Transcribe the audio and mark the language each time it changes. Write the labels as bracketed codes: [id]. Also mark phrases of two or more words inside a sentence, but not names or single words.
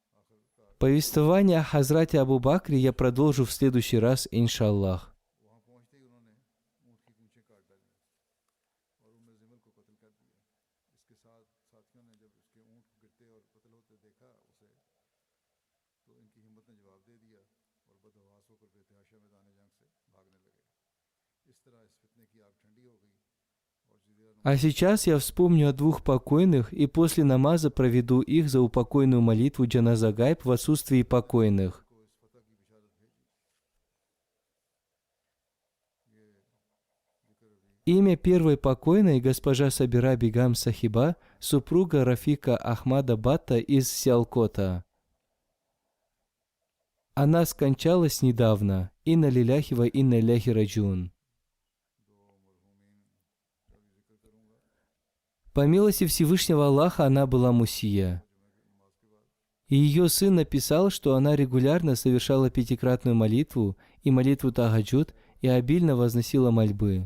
[ru] Повествование о Хазрате Абу Бакре я продолжу в следующий раз, иншаллах. [hi] वहाँ पहुँचते ही उन्होंने ऊँट की पूंछें काट डाली और उम्मे ज़िमल को कत्ल कर दिया। इसके साथ साथियों ने जब उसके ऊँट गिरते और कत्ल होते देखा उसे, तो इनकी हिम्मत ने जवाब दे दिया और बदहवास होकर बेतहाशा मैदान जंग से भागने लगे। इस तरह इस फितने की आग ठंडी हो गई और जज़ीरा [ru] А сейчас я вспомню о двух покойных и после намаза проведу их за упокойную молитву [ar] جنازة غائب [ru] в отсутствии покойных. [hi] को इस फतह की बिशारत भेजी। ये जिक्र अभी [ru] Имя первой покойной госпожа Сабира Бигам Сахиба, супруга Рафика Ахмада Батта из Сиалкота. Она скончалась недавно. [ar] إنا لله وإنا إليه راجعون. [ru] По милости Всевышнего Аллаха она была мусия. И ее сын написал, что она регулярно совершала пятикратную молитву и молитву Тагаджуд и обильно возносила мольбы.